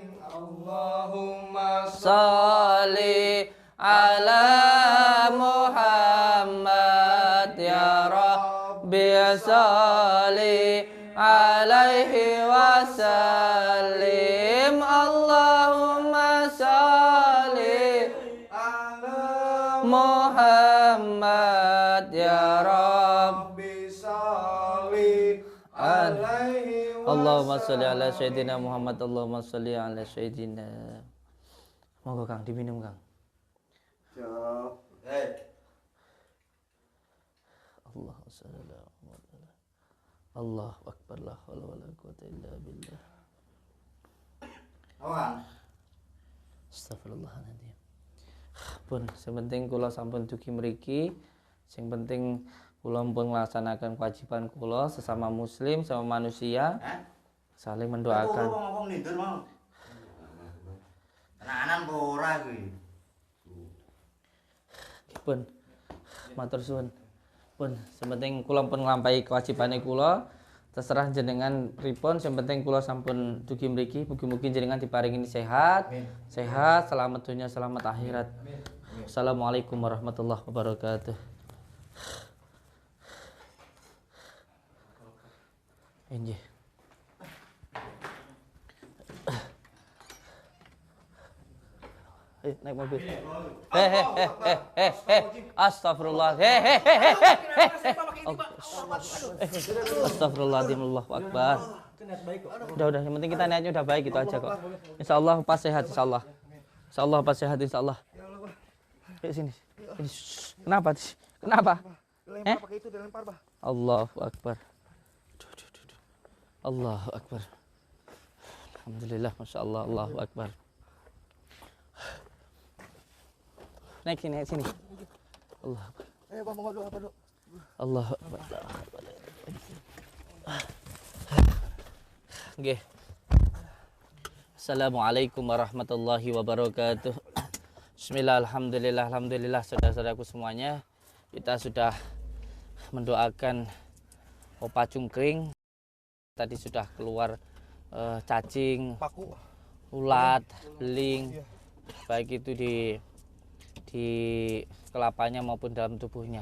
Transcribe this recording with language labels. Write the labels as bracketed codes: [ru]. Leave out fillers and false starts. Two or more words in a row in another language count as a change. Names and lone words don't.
[ar] اللهم صل على محمد يا ربي صل عليه وسلم. اللهم صل على محمد يا ربي صل عليه وسلم. اللهم صل على سيدنا محمد. اللهم صل على سيدنا. [jv] Monggo Kang diminum Kang. [ar] الله صلى الله عليه. الله أكبر، لا حول ولا قوة إلا بالله. [id] Kawan. [ar] Astagfirullahaladzim. [jv] Pun sepenting kula sampun dugi mriki, sing penting kula pun [id] melaksanakan kewajiban [jv] kula [id] sesama muslim, sama manusia, saling mendoakan. [jv] Ngomong nindur mau. Tenanan apa ora kuwi? Pun matur suwun. Pun sepenting kula pun nglampahi kewajibane kula. Terserah jenengan pripun, [id] yang penting [jv] kula sampun dugi mriki, mugi-mugi jenengan diparingi sehat, sehat, selamat dunia, selamat akhirat. [ar] السلام عليكم ورحمة الله وبركاته. [jv] Injih. [id] Naik mobil. [ar] Astagfirullah. أستغفر الله العظيم، الله أكبر. [id] Udah, yang penting kita niatnya udah baik, gitu aja kok. Insyaallah pas sehat, insyaallah. Insyaallah pas sehat, insyaallah. Sini. Kenapa? Kenapa? [ar] الله أكبر. الله أكبر. الحمد لله، ما شاء الله، الله أكبر. [id] Naik sini. [ar] Allah. Allah. [jv] Nggih. [ar] السلام عليكم ورحمة الله وبركاته. بسم الله، الحمد لله, [id] saudara-saudaraku semuanya. Kita sudah mendoakan opa cungkring. Tadi sudah keluar cacing, ulat, beling, baik itu di kelapanya maupun dalam tubuhnya.